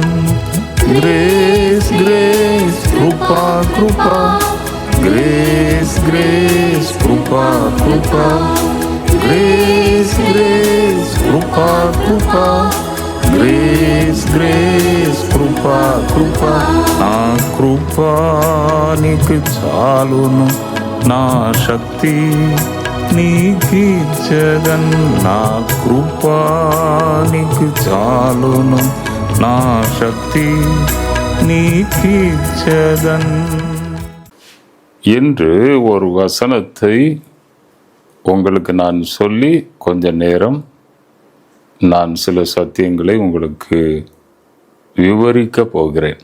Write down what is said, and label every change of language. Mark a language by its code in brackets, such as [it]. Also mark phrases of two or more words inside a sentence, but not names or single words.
[en] grace grace [te] కృపా కృపా, [en] grace grace [te] కృపా కృపా, [en] grace grace [te] కృపా కృపా, [en] grace grace [te] కృపా కృపా. నా కృప నీకు చాలును, నా శక్తి నీకిచ్చదన్. నా కృప నీకు చాలును, నా శక్తి నీకిచ్చదన్ [ta] என்று ஒரு வசனத்தை உங்களுக்கு நான் சொல்லி கொஞ்ச நேரம் நான் சில சத்தியங்களை உங்களுக்கு விவரிக்க போகிறேன்.